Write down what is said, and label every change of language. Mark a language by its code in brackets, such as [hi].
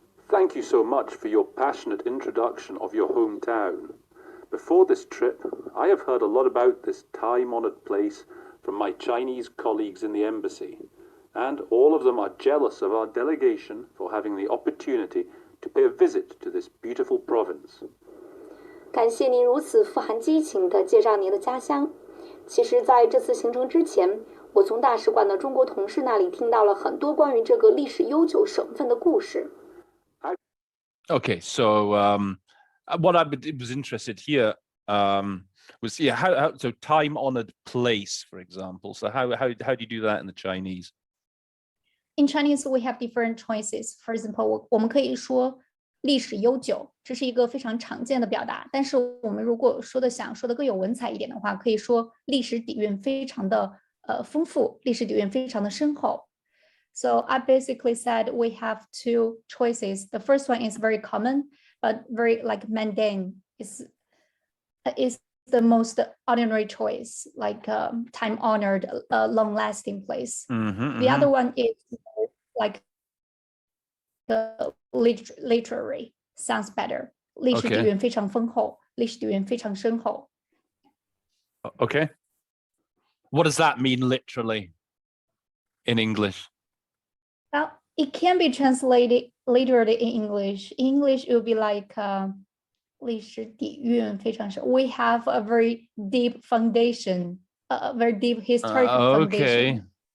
[en] Thank you so much for your passionate introduction of your hometown. Before this trip, I have heard a lot about this time-honored place from my Chinese colleagues in the embassy, and all of them are jealous of our delegation for having the opportunity to pay a visit to this beautiful province. [zh] 感谢您如此富含激情地介绍您的家乡。其实，在这次行程之前，我从大使馆的中国同事那里听到了很多关于这个历史悠久省份的故事。 [en] Okay, so what I was interested here was how so time-honored place, for example. So how do you do that in the Chinese? In Chinese, we have different choices. For example, [zh] 我们可以说历史悠久，这是一个非常常见的表达。但是我们如果想说的更有文采一点的话，可以说历史底蕴非常的丰富，历史底蕴非常的深厚。 [en] So I basically said we have two choices. The first one is very common, but very like mundane. Is the most ordinary choice, like time-honored, long-lasting place. The other one is like literary, sounds better. [zh] 历史底蕴非常丰厚，历史底蕴非常深厚。 [en] Okay. What does that mean literally in English? Well, it can be translated literally in English. In English, it would be like [zh] 历史底蕴非常深。 [en] We have a very deep foundation, a very deep historical foundation.